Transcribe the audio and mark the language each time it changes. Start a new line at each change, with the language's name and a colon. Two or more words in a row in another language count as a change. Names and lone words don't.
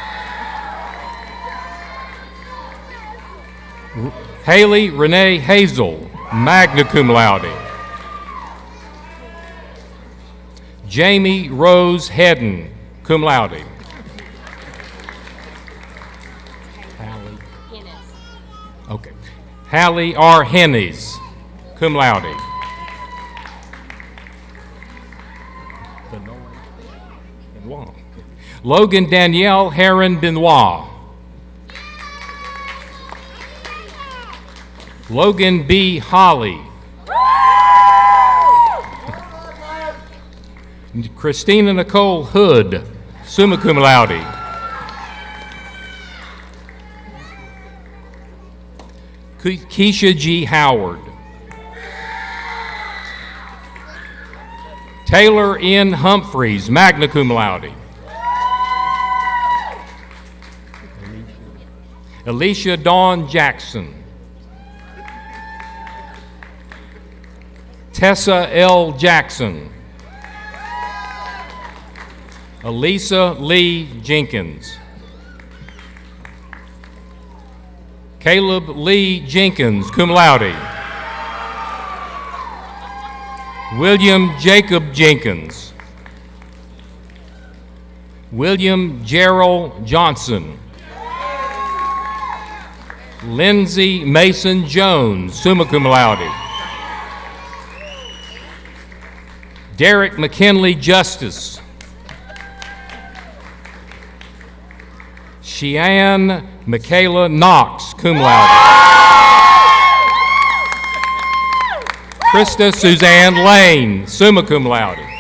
English: Haley Renee Hazel,
Latin: magna cum laude.
English: Jamie Rose Hedden,
Latin: cum laude.
English: Okay. Hallie R. Hennies,
Latin: cum laude.
English: Logan Danielle Heron Benoit. Logan B. Holly. Christina Nicole Hood,
Latin: summa cum laude.
English: Keisha G. Howard. Taylor N.
Latin: Humphreys, magna cum laude.
English: Alicia Dawn Jackson. Tessa L. Jackson. Elisa Lee Jenkins. Caleb Lee Jenkins,
Latin: cum laude.
English: William Jacob Jenkins. William Gerald Johnson. Lindsay Mason Jones,
Latin: summa cum laude.
English: Derek McKinley Justice. Cheyenne Michaela Knox,
Latin: cum laude.
English: Krista Suzanne Lane,
Latin: summa cum laude.